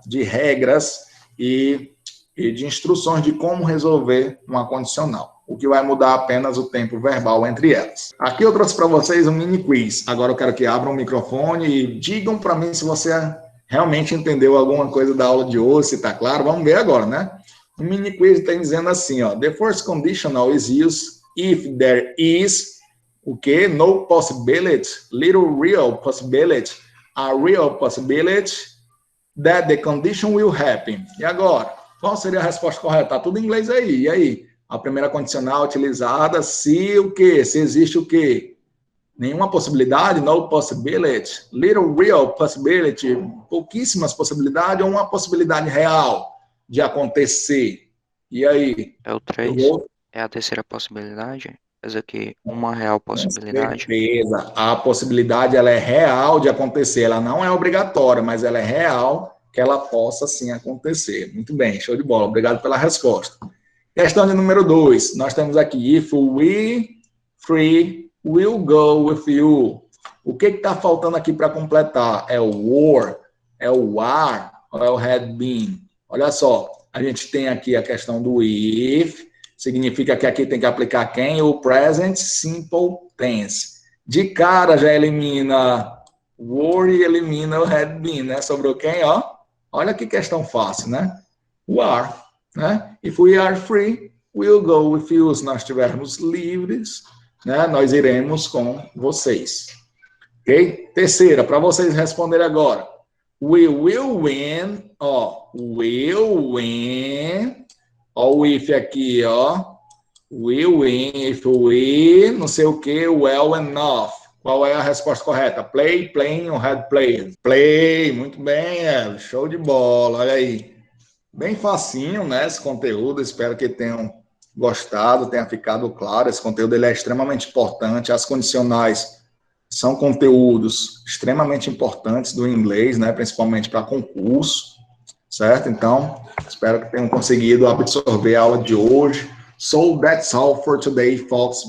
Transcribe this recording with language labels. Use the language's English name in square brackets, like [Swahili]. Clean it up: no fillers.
[Portuguese] De regras e de instruções de como resolver uma condicional. O que vai mudar apenas o tempo verbal entre elas. Aqui eu trouxe para vocês um mini quiz. Agora eu quero que abram o microfone e digam para mim se você realmente entendeu alguma coisa da aula de hoje, se está claro. Vamos ver agora, né? O mini quiz está dizendo assim, ó. [English] The first conditional is used if there is [Portuguese] o quê? [English] No possibility, little real possibility, a real possibility that the condition will happen. [Portuguese] E agora? Qual seria a resposta correta? Está tudo em inglês aí. E aí? A primeira condicional utilizada se o quê? Se existe o quê? Nenhuma possibilidade, [English] no possibility. Little real possibility, [Portuguese] pouquíssimas possibilidades ou uma possibilidade real de acontecer. E aí? É o 3, é a terceira possibilidade. Essa aqui, uma real possibilidade. Com certeza. A possibilidade ela é real de acontecer. Ela não é obrigatória, mas ela é real que ela possa sim acontecer. Muito bem, show de bola. Obrigado pela resposta. Questão de número 2. Nós temos aqui, [English] if we three will go with you. [Portuguese] O que está faltando aqui para completar? É o were, é o are ou é o had been? Olha só, a gente tem aqui a questão do if, significa que aqui tem que aplicar quem? [English] O present simple tense. [Portuguese] De cara já elimina were e elimina o had been, né? Sobrou quem, ó? Olha que questão fácil, né? O are, né? [English] If we are free, we'll go with you. [Portuguese] Se nós estivermos livres, né? Nós iremos com vocês. Ok? Terceira, para vocês responderem agora. [English] We will win, [Portuguese] ó. [English] Will win. [Portuguese] Ó o if aqui, ó. [English] Will win, if we, [Portuguese] não sei o que, [English] well enough. [Portuguese] Qual é a resposta correta? [English] Play, playing [Portuguese] ou [English] had played? [Portuguese] Play, muito bem, Eve. Show de bola, olha aí. Bem facinho, né, esse conteúdo. Espero que tenham gostado, tenha ficado claro. Esse conteúdo ele é extremamente importante. As condicionais são conteúdos extremamente importantes do inglês, né, principalmente para concurso, certo? Então, espero que tenham conseguido absorver a aula de hoje. [English] So, that's all for today, folks.